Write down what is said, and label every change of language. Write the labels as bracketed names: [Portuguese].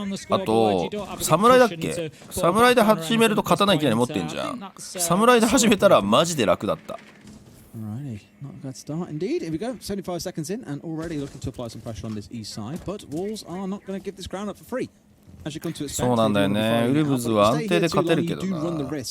[Japanese] あと侍だっけ？侍で始めると刀いきなり持ってんじゃん。侍で始めたらマジで楽だった。 [English] Alrighty, not a bad start indeed. Here we go, 75 seconds in and already looking to apply some pressure on this east side, but Wolves are not going to give this ground up for free. [Japanese] そうなんだよね。ウルブズは安定で勝てるけどな。